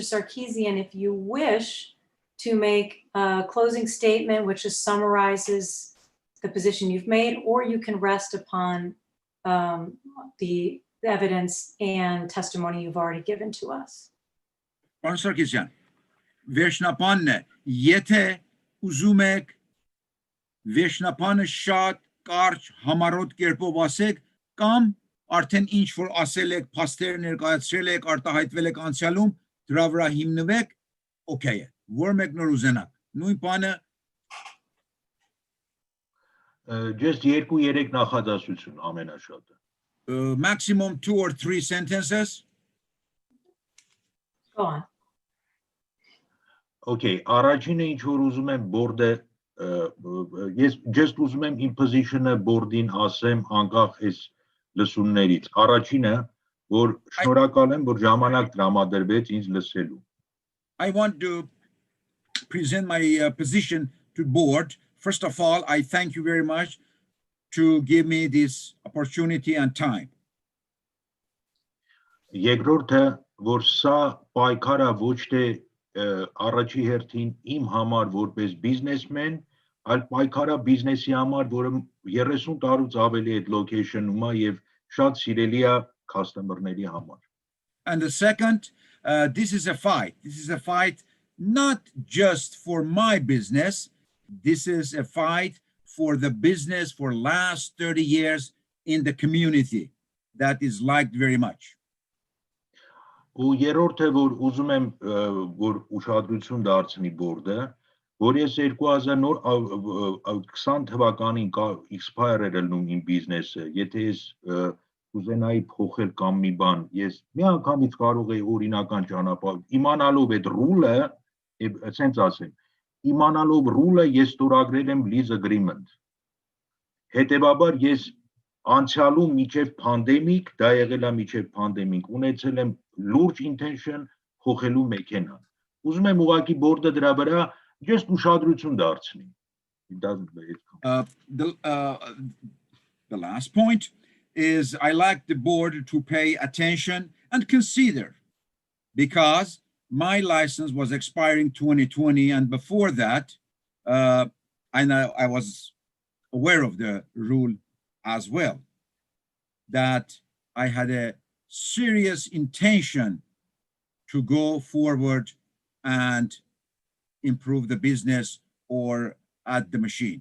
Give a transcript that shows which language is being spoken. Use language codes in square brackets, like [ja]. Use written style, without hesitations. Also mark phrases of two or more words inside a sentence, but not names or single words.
[en] Sarkeesian, if you wish to make a closing statement which just summarizes the position you've made, or you can rest upon the evidence and testimony you've already given to us. [hy] Pardon Sarkeesian, վերջնապանն է, եթե ուզում եք վերջնապանը շատ կարճ համառոտ կերպով ասեք, կամ արդեն ինչ որ ասել եք, փաստեր ներկայացրել եք, արտահայտվել եք անցյալում, դրա վրա հիմնվեք, օքեյ է, որ մեկ նոր ուզենաք, նույն բանը just 2-3 նախադասություն ամենաշատը. [en] Maximum 2 or 3 sentences. Go on. [hy] Okay, առաջինը ինչ որ ուզում եմ բորդը, ես just ուզում եմ իմ position-ը բորդին ասեմ անկախ այս լսումներից. Առաջինը, որ շնորհակալ եմ, որ ժամանակ տրամադրվեց ինձ լսելու. [en] I want to present my position to board. First of all, I thank you very much to give me this opportunity and time. [hy] Երկրորդը, որ սա պայքարը ոչ թե առաջի հերթին իմ համար որպես բիզնեսմեն, այլ պայքարը բիզնեսի համար, որը 30 տարուց ավելի այդ location-ում է եւ շատ սիրելի է customer-ների համար. [en] And the second, this is a fight. This is a fight not just for my business. This is a fight for the business for last 30 years in the community that is liked very much. [hy] Ու երրորդը, որ ուզում եմ որ ուշադրություն դարձնի բորդը, որ ես 2020 թվականին expire ելնում իմ բիզնեսը, եթե ես կուզենայի փոխել կամ մի բան, ես միանգամից կարող եի օրինական ճանապարհ իմանալով այդ ռուլը, ասենց ասեմ, իմանալով ռուլը ես ստորագրել եմ [en] lease agreement։ [hy] Հետևաբար ես անցյալում միջև պանդեմիկ, դա եղել է միջև պանդեմիկ, ունեցել եմ լուրջ intention փոխելու մեքենան։ Ուզում եմ ուղղակի բորդը դրա վրա just ուշադրություն դարձնի։ [en] The last point is I like the board to pay attention and consider, because my license was expiring 2020, and before that, I was aware of the rule as well, that I had a serious intention to go forward and improve the business or add the machine.